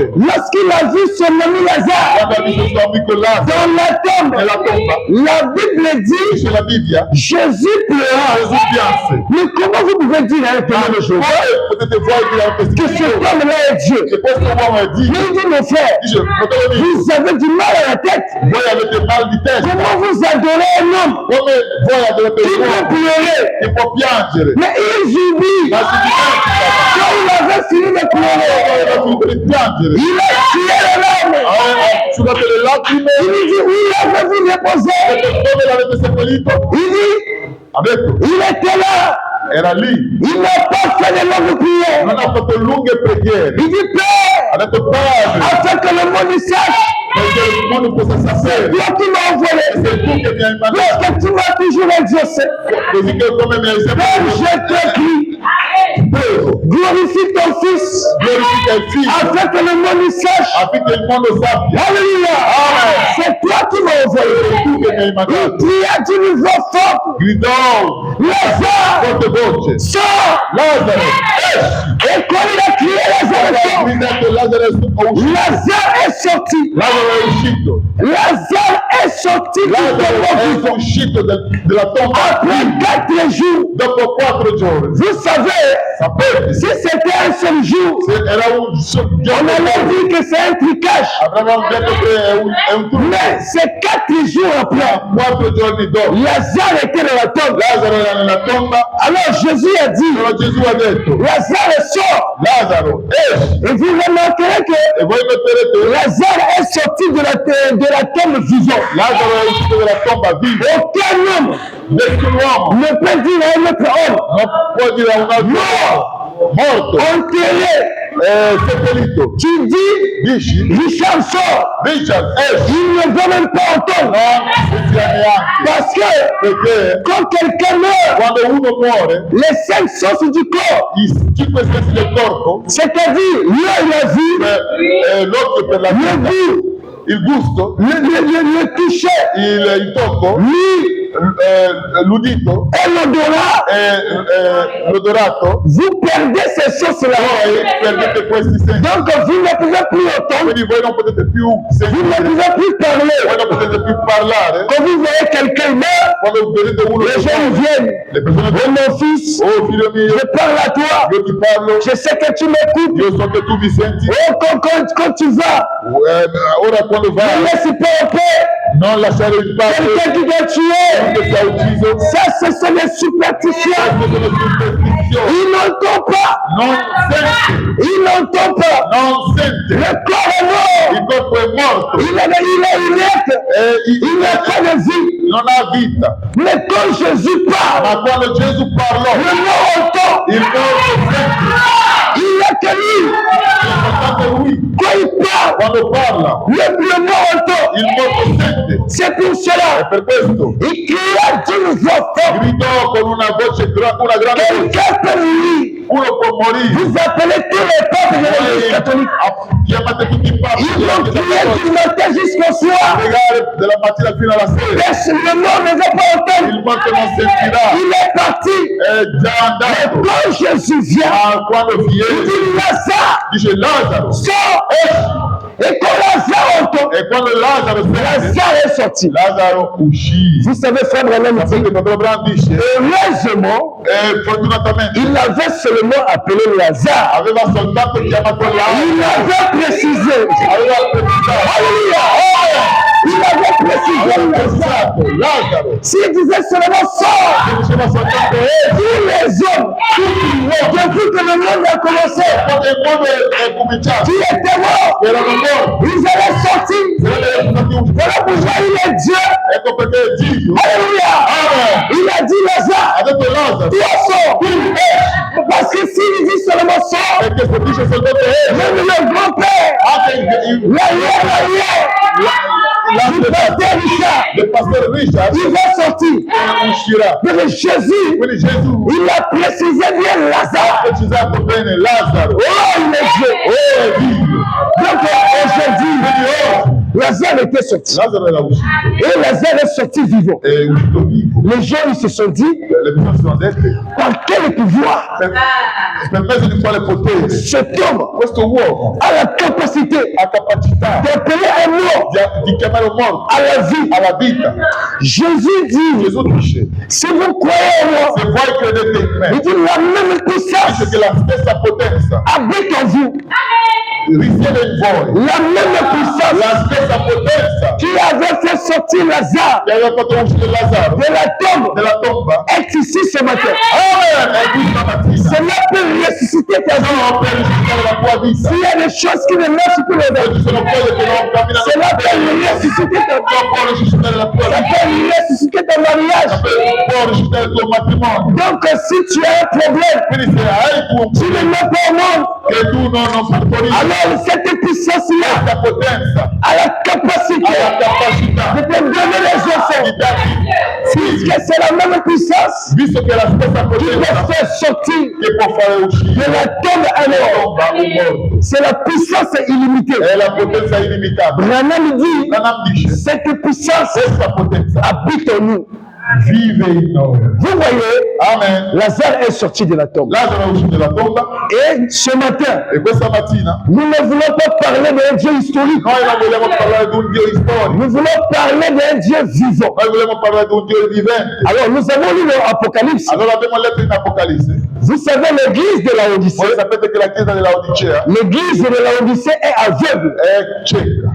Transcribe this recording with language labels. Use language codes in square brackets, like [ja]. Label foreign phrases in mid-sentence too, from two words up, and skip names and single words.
[fr] Lorsqu'il a vu son ami Lazare dans la tombe, la Bible dit Jésus pleura. Mais comment vous pouvez dire à un témoin de Jéhovah que cet homme-là est Dieu? Mais il dit mon frère, vous avez du mal à tête. [it] voi avete mal di testa, [fr] Comment vous adorez un homme [it] come voi adorate [fr] qui peut [it] l'uomo [fr] pleurer? [it] che può piangere, [fr] Mais il oublie. [it] ma si dimentica, [fr] Quand il avait fini de pleurer, [it] aveva finito di piangere, [fr] il a tué les larmes. [it] ha asciugato le lacrime, [fr] Il lui dit, oui, avez-vous déposé? [it] dove l'avete seppellito? [fr] Il dit, [it] Ha detto, [fr] il était là. [it] era lì, [fr] Il n'a pas fait de longues prières. [it] non ha fatto lunghe preghiere, [fr] Il dit, Père, [it] ha detto Padre, [fr] afin que le monde sache, [it] perché il mondo possa sapere, [fr] toi qui m'as envoyé, [it] sei tu che mi hai mandato, [fr] puisque tu m'as toujours exaucé. [it] così che come mi hai sempre [fr] Père, je te prie, [it] preso, [fr] glorifie ton Fils, [it] glorifica il Figlio, [fr] afin que le monde sache. [it] affinché il mondo sappia, [fr] Alléluia. C'est toi qui m'as envoyé. [it] sei tu che mi hai [fr] Il [it] mandato. [fr] cria d'une voix forte, [it] Gridò [fr] Lazare, [it] forte voce, [fr] sors. [it] Lazzaro, esci! [fr] Et quand il a crié, Lazare [it] Ha [fr] sort. [it] gridato Lazzaro è uscito, [fr] Lazare est sorti. [it] Lazzaro è uscito, [fr] Lazare est sorti du [it] Lazzaro [fr] tombeau [it] è [fr] vivant. [it] uscito della tomba [fr] Après 4 jours. [it] dopo 4 giorni. [fr] Vous savez, [it] Sapete, [fr] si c'était un seul jour, [it] se era un [fr] on [it] giorno, [fr] allait dire que c'est un tricage. [it] avremmo detto che è un trucco. [fr] Mais c'est 4 jours après. [it] 4 giorni dopo, [fr] Lazare était dans la tombe. [it] Lazzaro era nella tomba, [fr] Alors Jésus a dit, [it] però Gesù ha detto, [fr] Lazare sort. [it] Lazzaro, esci! [fr] Et vous remarquerez que [it] E voi noterete, [fr] Lazare est sorti de la tombe vivant. [it] Lazzaro è uscito dalla tomba vivo. [fr] Aucun homme [it] Nessun uomo [fr] ne peut dire à un autre homme, [it] non può dire a un altro uomo, morto, [fr] enterré. [it] seppellito. [fr] Tu dis, [it] Dici, [fr] Richard sort. [it] Richard, esci! [fr] Il ne veut même pas entendre. [it] Non sentirà neanche, [fr] Parce que [it] perché [fr] quand quelqu'un meurt, [it] quando uno muore, [fr] les 5 sens du corps, [it] i 5 sensi del corpo, [fr] c'est-à-dire l'œil, la vue, [it] l'occhio per la [fr] le [it] vista, [fr] goût, [it] il gusto, [fr] le toucher, [it] il tocco, l'udito [fr] et l'odorat, [it] e l'odorato, [fr] vous perdez ces choses-là. [it] voi perdete questi sensi. [fr] Donc vous ne pouvez plus entendre, [it] Quindi voi non potete più [fr] vous ne [it] sentire, [fr] pouvez plus [it] voi [fr] parler. [it] non potete più parlare. [fr] Quand vous voyez quelqu'un meurt, [it] Quando vedete uno [fr] les gens [it] che [fr] viennent. [it] le persone Oh dicono, [fr] mon fils, [it] oh figlio mio, [fr] je parle à toi. [it] io ti parlo, [fr] Je sais que tu m'écoutes. [it] io so che tu mi senti, [fr] Oh, quand tu vas, [it] ora quando [fr] ne [it] vai, [fr] laisse pas en paix. [it] non lasciare il pace, [fr] Quelqu'un qui doit tuer. [it] che ti ha ucciso, [fr] Ça, ce sont des superstitions. [it] queste sono superstizioni, [fr] Il n'entend pas. [it] non sente, [fr] Il n'entend pas. [it] non sente, [fr] Le corps est mort. [it] il corpo è morto, [fr] Il est inerte. Il n'a pas de vie. [it] non ha vita, [fr] Mais quand Jésus parle, [it] ma quando Gesù parlò, [fr] le mort entend. [it] il morto sente, [fr] Il n'a que lui. [it] l'importante è lui, [fr] Quand il parle, [it] quando parla, [fr] le mort entend. [it] il morto sente, [fr] C'est pour [it] e [fr] cela. [it] per questo [fr] Il cria d'une voix forte. [it] gridò con una voce, una grande voce, [fr] Quelqu'un peut mourir. [it] uno può morire, [fr] Vous appelez tous les papes de l'Église catholique. [it] chiamate tutti i papi, [fr] Ils vont prier du matin jusqu'au soir. [it] pregare della mattina fino alla sera, [fr] Le mort ne va pas entendre. [it] il morto non sentirà, [fr] Il est parti. [it] è già [fr] Mais [it] andato, [fr] quand Jésus vient, [it] ma quando [fr] il [it] viene, [fr] dit Lazare, [it] dice Lazzaro, [fr] sors. Et quand Lazare entend, [it] e quando Lazzaro sente, [fr] Lazare est sorti. [it] Lazzaro uscì. [fr] Vous savez, frère Branham dit, [it] Sapete, Padre Abraham dice, [fr] heureusement, [it] fortunatamente [fr] il avait seulement appelé Lazare. [it] aveva soltanto chiamato [fr] Il [it] Lazzaro, [fr] avait précisé. [it] aveva precisato, [fr] Alléluia. Il avait précisé Lazare. [it] pensato, Lazzaro, [fr] S'il disait seulement sors, [it] che diceva soltanto, [fr] tous les hommes, depuis que le monde a commencé, [it] quando il mondo è cominciato, [fr] qui étaient morts, [it] erano morti, [fr] ils allaient sortir. [it] erano stati uccisi. [fr] Voilà pourquoi il est Dieu. [it] Ecco perché Dio [fr] Alléluia. Amen. Il a dit Lazare, [it] ha detto Lazzaro, [fr] toi sors. Parce que s'il dit seulement sors, [it] perché se dice soltanto [fr] même le grand-père, [it] anche il [fr] le pasteur Richard, [it] del pastore Richard [fr] il va sortir. [it] uscirà. [fr] Mais Jésus, [it] Quindi Gesù [fr] il a précisé bien [it] ha [fr] Lazare. [it] precisato bene Lazzaro, [fr] Oh, il est Dieu. [it] è Dio. [fr] Donc aujourd'hui, Lazare était sorti. [it] Lazzaro era uscito, [fr] Et Lazare est sorti vivant. [it] è uscito vivo. [fr] Les gens ils se sont dit, [it] Le persone si sono dette, [fr] par quel pouvoir [it] per mezzo di quale potere [fr] cet homme [it] questo uomo [fr] a la capacité [it] ha capacità [fr] d'appeler un mort [it] di chiamare un morto [fr] à la vie. [it] alla vita. [fr] Jésus dit, [it] Gesù dice, [fr] si vous croyez en moi, [it] se voi credete in [fr] il [it] me, [fr] dit la même [it] dice [fr] puissance [it] che la stessa potenza [fr] habite en vous. [it] risiede in voi [fr] La même puissance [it] la stessa potenza [fr] qui avait fait sortir Lazare [it] che aveva fatto uscire Lazzaro [fr] de la tombe [it] della tomba. [fr] est ici ce matin. [it] Amen! È qui stamattina. [fr] Cela peut ressusciter ta vie. [it] Sono per risuscitare la tua vita. [fr] S'il y a des choses qui ne marchent plus [it] Se [fr] aujourd'hui, [it] ci sono cose che non camminano [fr] cela peut ressusciter ta vie. [it] può risuscitare la tua [fr] Ça [it] vita. [fr] peut ressusciter ton mariage. [it] Può risuscitare il tuo matrimonio. [fr] Donc si tu as un problème, [it] Quindi se hai tu un [fr] tu ne mets pas au monde, [it] che tu non partorisci [fr] alors cette puissance-là [it] questa potenza, [fr] a la capacité [it] hai la capacità [fr] de te donner les [it] di [fr] enfants. [it] darti figli, [fr] Puisque c'est la même puissance [it] visto che è la stessa [fr] qui peut [it] potenza [fr] faire sortir [it] che può fare [fr] de [it] uscire [fr] la tombe à [it] la [fr] l'or. [it] tomba un morto. [fr] C'est la puissance illimitée. [it] È la potenza illimitata. [fr] Branham dit, [it] Branham dice, [fr] cette puissance [it] questa potenza [fr] habite en nous. [it] vive in noi. [fr] Vous voyez, [it] Amen. [fr] Lazare est sorti de la tombe. [it] Lazzaro è uscito dalla tomba [fr] Et ce matin, [it] e questa mattina [fr] nous ne voulons pas parler d'un Dieu historique. [it] noi non vogliamo parlare di un Dio storico, [fr] Nous voulons parler d'un Dieu vivant. [it] noi vogliamo parlare di un Dio vivente. [fr] Alors, nous avons lu l'Apocalypse. [it] Allora abbiamo letto in Apocalisse. [fr] Vous savez, l'église de la [it] Voi [fr] Odyssée, [it] sapete che la chiesa della Odicea [fr] l'église de la Odyssée est aveugle. [it] è cieca,